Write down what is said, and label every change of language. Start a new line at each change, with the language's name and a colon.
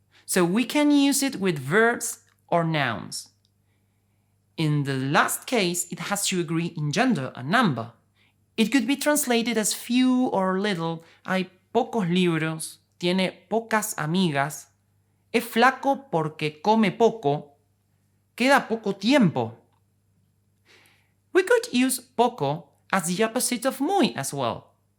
English: So we can use it with verbs or nouns. In the last case, it has to agree in gender and number. It could be translated as few or little.
Spanish: Hay pocos libros. Tiene pocas amigas. Es flaco porque come poco. Queda poco tiempo.
English: We could use POCO as the opposite of muy as well.